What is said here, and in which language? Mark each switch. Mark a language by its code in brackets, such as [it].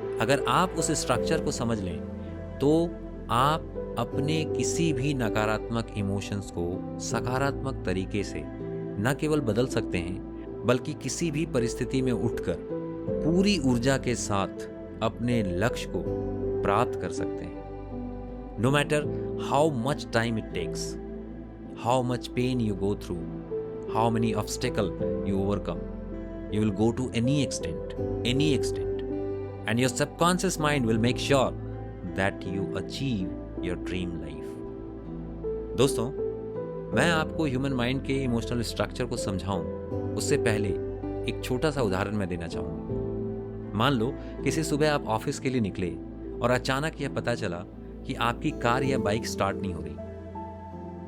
[hi] अगर आप उस स्ट्रक्चर को समझ लें तो आप अपने किसी भी नकारात्मक इमोशंस को सकारात्मक तरीके से न केवल बदल सकते हैं बल्कि किसी भी परिस्थिति में उठकर पूरी ऊर्जा के साथ अपने लक्ष्य को प्राप्त कर सकते हैं। [en] No matter how much time it takes, how much pain you go through, how many obstacles you overcome, you will go to any extent, and your subconscious mind will make sure that you achieve your dream life. [hi] दोस्तों, मैं आपको human mind के emotional structure को समझाऊं उससे पहले एक छोटा सा उदाहरण मैं देना चाहूँगा। मान लो किसी सुबह आप ऑफिस के लिए निकले और अचानक यह पता चला कि आपकी कार या बाइक स्टार्ट नहीं हो रही।